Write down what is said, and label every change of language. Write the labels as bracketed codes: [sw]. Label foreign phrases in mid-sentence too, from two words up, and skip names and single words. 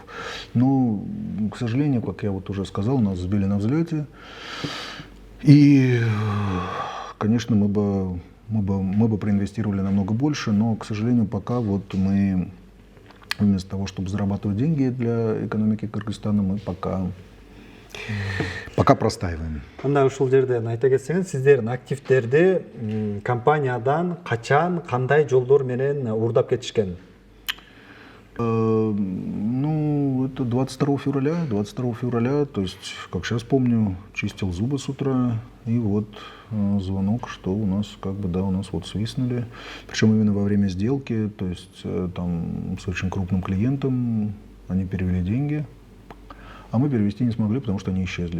[ru] Но, к сожалению, как я вот уже сказал, нас сбили на взлете. И, конечно, мы бы проинвестировали намного больше, но, к сожалению, пока вот мы вместо того, чтобы зарабатывать деньги для экономики Кыргызстана, мы пока простаиваем. [ky] Анда ушул жерден айта кетсеңиз, сиздердин активдерди компаниядан качан, кандай жолдор менен уурдап кетишкен? [ru] Это 22 февраля, то есть, как сейчас помню, чистил зубы с утра, и вот звонок, что у нас у нас вот свистнули. Причем именно во время сделки, то есть там с очень крупным клиентом они перевели деньги, а мы перевести не смогли, потому что они исчезли.